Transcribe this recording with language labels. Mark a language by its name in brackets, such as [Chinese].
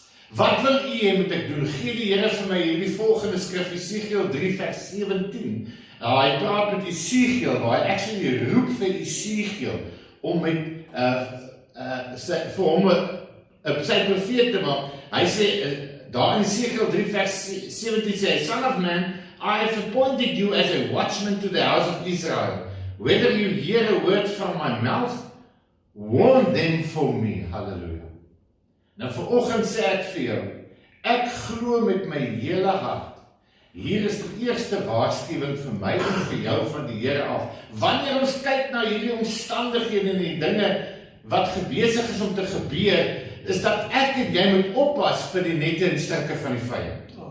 [Afrikaans] Wat wil u hê moet ek doen? Gee die Here vir my hierdie volgende skrif, Esegiel 3 vers 17. Hy praat met Esegiel, waar hy actually roep vir Esegiel, om met, vir hom sy profeet te maak. Hy sê, daar in Esegiel 3 vers 17 sê, [English] Son of man, I have appointed you as a watchman to the house of Israel. Whether you hear a word from my mouth, warn them for me. Hallelujah. [Afrikaans] Nou vanoggend sê ek vir jou, ek glo met my hele hart, hier is die eerste waarskuwing vir my en vir jou van die Here af. Wanneer ons kyk na hierdie omstandighede en die dinge wat besig is om te gebeur, is dat ek en jy moet oppas vir die nette en strikke van die vyand.